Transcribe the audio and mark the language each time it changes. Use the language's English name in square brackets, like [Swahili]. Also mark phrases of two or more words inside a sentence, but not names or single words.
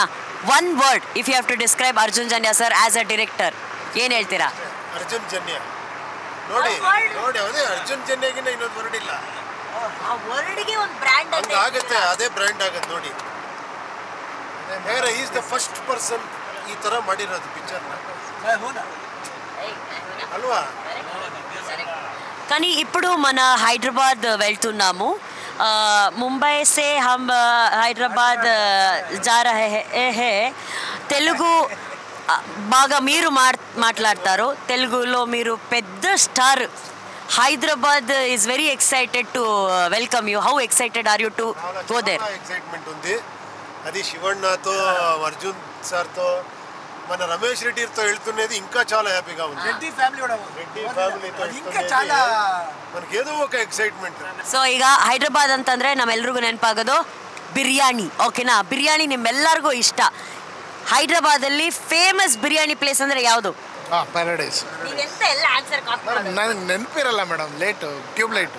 [English] 1 word if you have to describe Arjun Janya sir as a director, [Kannada] ಏನು ಹೇಳ್ತೀರಾ? ಅರ್ಜುನ್ ಜನ್ಯ ನೋಡಿ ಅದೇ ಅರ್ಜುನ್ ಜನ್ಯಗಿನ್ನ ಇನ್ನೊಂದು ವರ್ಡ್ ಇಲ್ಲ. ಆ ವರ್ಡ್ಗೆ ಒಂದು ಬ್ರ್ಯಾಂಡ್ ಆಗುತ್ತೆ, ಅದೇ ಬ್ರ್ಯಾಂಡ್ ಆಗುತ್ತೆ ನೋಡಿ. [English] is the first person [Kannada] ಈ ಥರ ಮಾಡಿರೋದು ಪಿಕ್ಚರ್ನ [Telugu] అల్వా కానీ ఇప్పుడు మన హైదరాబాద్ వెళ్తున్నాము. [Hindi] ముంబై से हम హైదరాబాద్ जा रहे हैं. [Telugu] తెలుగు బాగా మీరు మాట్లాడతారు. తెలుగులో మీరు పెద్ద స్టార్. [English] Hyderabad is very excited to welcome you. How excited are you to go there? [Telugu] ఎక్సైట్మెంట్ ఉంది. అది శివಣ್ಣతో అర్జున్ సార్తో మన రమేష్ రెడ్డితో వెళ్తున్నది ఇంకా చాలా హ్యాపీగా ఉంది. రెడ్డి ఫ్యామిలీ కూడా రెడ్డి ఫ్యామిలీతో ఇంకా చాలా మనకేదో ఒక ಎಕ್ಸೈಟ್ಮೆಂಟ್. [Kannada] ಸೊ ಈಗ ಹೈದ್ರಾಬಾದ್ ಅಂತಂದರೆ ನಮ್ಮೆಲ್ರಿಗೂ ನೆನಪಾಗೋದು ಬಿರಿಯಾನಿ. ಓಕೆನಾ? ಬಿರಿಯಾನಿ ನಿಮ್ಮೆಲ್ಲರಿಗೂ ಇಷ್ಟ. ಹೈದ್ರಾಬಾದಲ್ಲಿ ಫೇಮಸ್ ಬಿರಿಯಾನಿ ಪ್ಲೇಸ್ ಅಂದರೆ ಯಾವುದು? ಪ್ಯಾರಡೈಸ್. ನೀವೆಂತ ಎಲ್ಲ ಆನ್ಸರ್ ನನಗೆ ನೆನಪಿರಲ್ಲ ಮೇಡಮ್. [English] late tube light